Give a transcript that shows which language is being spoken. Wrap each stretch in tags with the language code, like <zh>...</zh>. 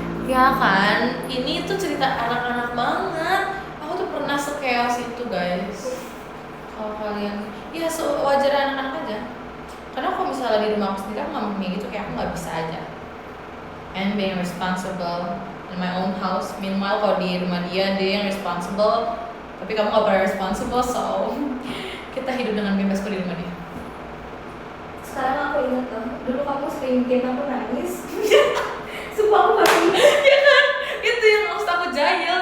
<id>Ya kan, ini tuh cerita anak-anak banget. Aku tuh pernah se-chaos itu guys. Kalau kalian, ya wajar anak-anak aja. Karena kalau misalnya di rumah aku sendiri, aku nggak mungkin gitu, kayak aku nggak bisa aja.</id> <en>And being responsible in my own house.</en> <id>Meanwhile kalau di rumah dia yang responsible, tapi kamu nggak pernah responsible, so kita hidup dengan bebas kok di rumah dia. Sekarang aku inget tuh, dulu kamu sering bikin aku nangis. Sumpah aku baru inget. Ya kan, itu yang harus aku jahil.</id>